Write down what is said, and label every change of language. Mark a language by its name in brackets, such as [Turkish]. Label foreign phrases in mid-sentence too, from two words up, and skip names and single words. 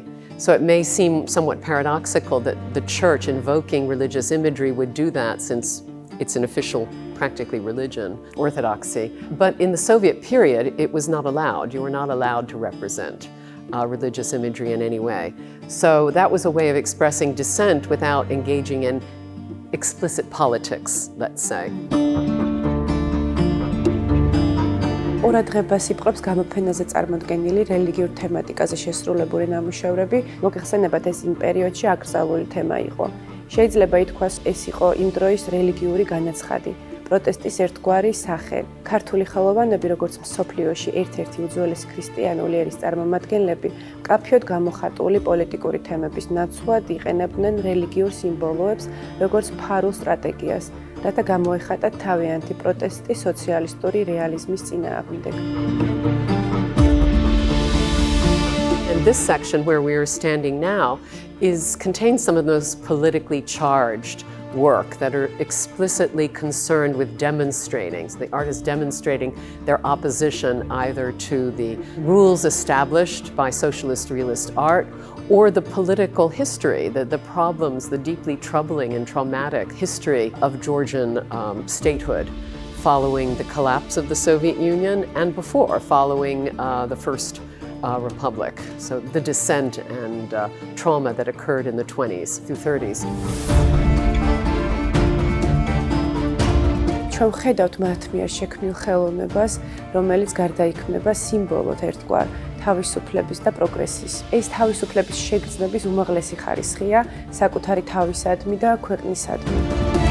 [English] So it may seem somewhat paradoxical that the church invoking religious imagery would do that, since it's an official, practically religion, orthodoxy. But in the Soviet period, it was not allowed. You were not allowed to represent religious imagery in any way. So that was a way of expressing dissent without engaging in explicit politics, let's say. [Georgian] ყურადღებას იპყრობს გამოფენაზე წარმოდგენილი რელიგიურ თემატიკაზე შესრულებული ნამუშევრები. მოგეხსენებათ, ეს იმ პერიოდში აკრძალული თემა იყო. შეიძლება ითქვას, ეს იყო იმ დროის რელიგიური განაცხადი, პროტესტის ერთგვარი სახე. ქართული ხელოვანები, როგორც მსოფლიოში ერთ-ერთი უძველესი ქრისტიანული ერის წარმომადგენლები, მკაფიოდ გამოხატული პოლიტიკური თემების ნაცვლად იყენებდნენ რელიგიურ სიმბოლოებს, როგორც ფარულ სტრატეგიას, რათა გამოეხატათ თავიანთი პროტესტი სოციალისტური რეალიზმის წინააღმდეგ. [English] And this section where we are standing now contains some of those politically charged work that are explicitly concerned with demonstrating. So the art is demonstrating their opposition either to the rules established by socialist realist art or the political history, the problems, the deeply troubling and traumatic history of Georgian statehood following the collapse of the Soviet Union and before, following the First Republic. So the dissent and trauma that occurred in the 20s through 30s. [Georgian] ჩვენ ვხედავთ მათ მიერ შექმნილ ხელოვნებას, რომელიც გარდაიქმნება სიმბოლოდ ერთგვარ თავისუფლების და პროგრესის. ეს თავისუფლების შეგრძნების უმაღლესი ხარისხია საკუთარი თავისადმი და ქვეყნისადმი.